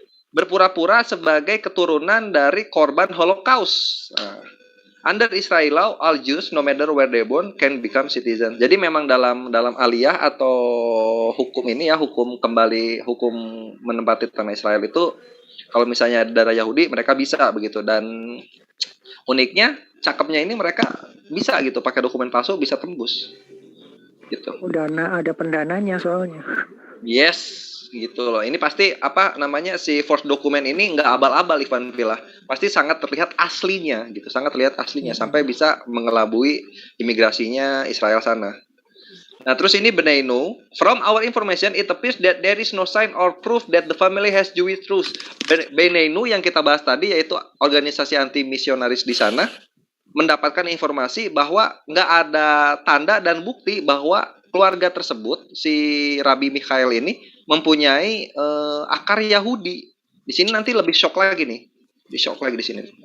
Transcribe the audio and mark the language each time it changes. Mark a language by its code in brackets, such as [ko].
[id] Berpura-pura sebagai keturunan dari korban Holocaust. Nah, [en] under Israel law, all Jews, no matter where they born, can become citizens. [id] Jadi memang dalam aliyah atau hukum ini ya, hukum menempati tanah Israel itu, kalau misalnya darah Yahudi, mereka bisa begitu. Dan uniknya, cakepnya ini mereka bisa gitu, pakai dokumen palsu bisa tembus. Gitu. Ada pendananya soalnya. Yes. Gitu loh. Ini pasti si forged dokumen ini nggak abal-abal Ivan Villa. Pasti sangat terlihat aslinya gitu, sampai bisa mengelabui imigrasinya Israel sana. Nah, terus ini [en] Beneinu, from our information it appears that there is no sign or proof that the family has Jewish roots. [id] Beneinu yang kita bahas tadi, yaitu organisasi anti misionaris di sana, mendapatkan informasi bahwa nggak ada tanda dan bukti bahwa keluarga tersebut, si Rabbi Mikhail ini, mempunyai akar Yahudi. Di sini nanti lebih shock lagi nih. Di sini.